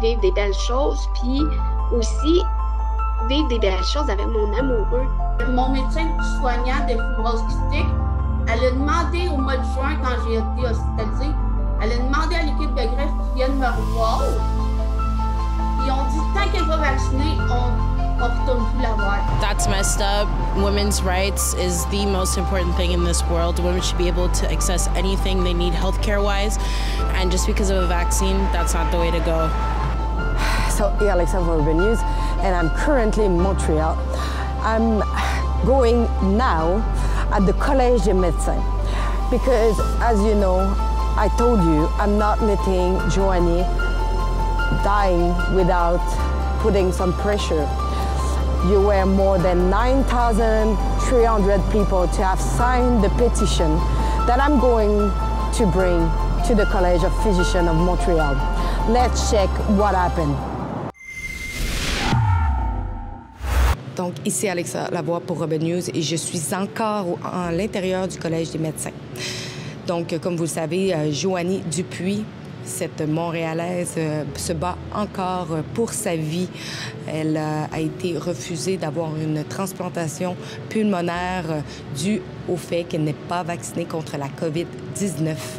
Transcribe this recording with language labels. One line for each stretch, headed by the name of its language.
French: Vivre des belles choses, puis aussi vivre des belles choses avec mon amoureux. Mon médecin soignant de fibrose kystique, elle a demandé au mois de juin, quand j'ai été hospitalisée, elle a demandé à l'équipe de greffe qu'ils viennent me revoir. Ils ont dit, tant qu'elle va vacciner, on retourne plus la voir.
English: That's messed up. Women's rights is the most important thing in this world. Women should be able to access anything they need healthcare-wise. And just because of a vaccine, that's not the way to go. So, Alexa for Urban News, and I'm currently in Montreal. I'm going now at the Collège des Médecins because, as you know, I told you I'm not letting Joanie dying without putting some pressure. You were more than 9,300 people to have signed the petition that I'm going to bring to the College of Physicians of Montreal. Let's check what happened.
French: Donc, ici Alexa Lavoie pour Urban News et je suis encore à l'intérieur du Collège des médecins. Donc, comme vous le savez, Joanie Dupuis, cette Montréalaise, se bat encore pour sa vie. Elle a été refusée d'avoir une transplantation pulmonaire due au fait qu'elle n'est pas vaccinée contre la COVID-19.